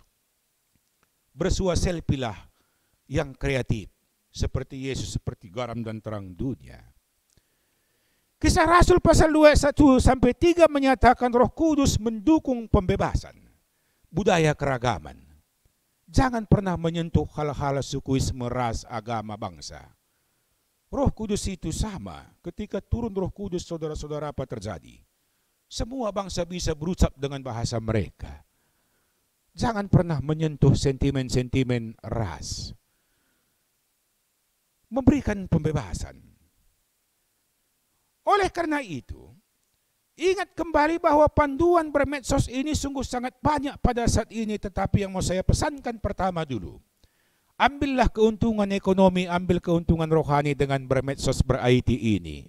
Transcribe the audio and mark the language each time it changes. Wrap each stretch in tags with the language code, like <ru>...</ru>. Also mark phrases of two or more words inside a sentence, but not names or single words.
<id>Bersua selfie lah yang kreatif. Seperti Yesus, seperti garam dan terang dunia. Kisah Rasul pasal 2:1-3 menyatakan Roh Kudus mendukung pembebasan, budaya keragaman. Jangan pernah menyentuh hal-hal sukuisme, ras, agama, bangsa. Roh Kudus itu sama. Ketika turun Roh Kudus, saudara-saudara, apa terjadi? Semua bangsa bisa berucap dengan bahasa mereka. Jangan pernah menyentuh sentimen-sentimen ras. Memberikan pembebasan. Oleh karena itu, ingat kembali bahwa panduan bermedsos ini sungguh sangat banyak pada saat ini, tetapi yang mau saya pesankan pertama dulu, ambillah keuntungan ekonomi, ambil keuntungan rohani dengan bermedsos ber-IT ini.</id>